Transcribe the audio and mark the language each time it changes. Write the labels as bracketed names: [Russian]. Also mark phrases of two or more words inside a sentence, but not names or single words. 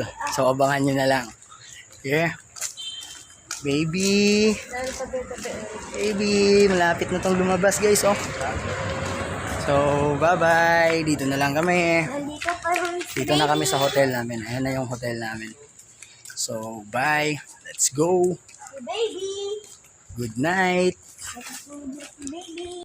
[Filipino] So abangan nyo na lang. Yeah. Baby, malapit na tong lumabas guys, oh. [English] So bye bye, [Filipino] dito na lang kami. Nandito pa rin si Dito na kami sa hotel namin. Ayan na yung hotel namin. [English] So bye, let's go. baby. Good night. Baby.